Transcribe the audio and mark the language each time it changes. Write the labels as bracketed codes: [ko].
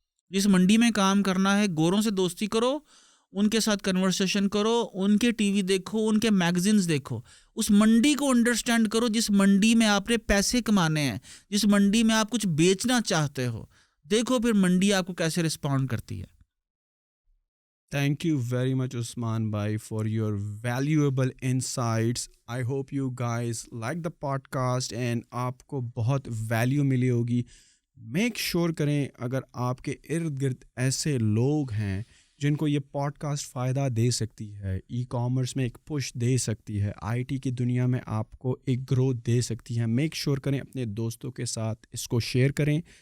[ur] جس منڈی میں کام کرنا ہے گوروں سے دوستی کرو، ان کے ساتھ کنورسیشن کرو، ان کے ٹی وی دیکھو، ان کے میگزینز دیکھو، اس منڈی کو انڈرسٹینڈ کرو جس منڈی میں آپ نے پیسے کمانے ہیں، جس منڈی میں آپ کچھ بیچنا چاہتے ہو. دیکھو پھر منڈی آپ کو کیسے رسپونڈ کرتی ہے. [en] Thank you very much, Usman Bhai, for your valuable insights. I hope you guys like the podcast and [ur] آپ کو بہت ویلیو ملی ہوگی. میک شور کریں اگر آپ کے ارد گرد ایسے لوگ ہیں جن کو یہ پوڈ کاسٹ فائدہ دے سکتی ہے، ای کامرس میں ایک پش دے سکتی ہے، IT کی دنیا میں آپ کو ایک گروتھ دے سکتی ہے، میک شور کریں اپنے دوستوں کے ساتھ اس کو شیئر کریں.